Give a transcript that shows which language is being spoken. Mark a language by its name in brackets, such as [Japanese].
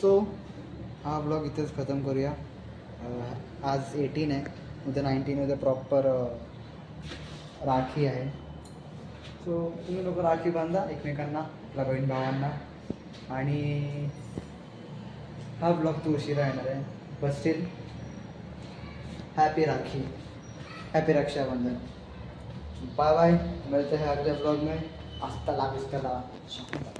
[Marathi] So हा blog इथेच खतम करूया. आज 18 आहे, उद्या 19 उद्या प्रॉपर राखी आहे. सो तुम्ही लोक राखी बांधा एकमेकांना, आपल्या बहीण भावांना. आणि हा ब्लॉग तो उशिरा येणार आहे. [English] But still happy Rakhi, happy Rakshabandhan. [Hindi] Bye bye. मिलते हैं अगले ब्लॉग में. [Spanish] हasta la vista.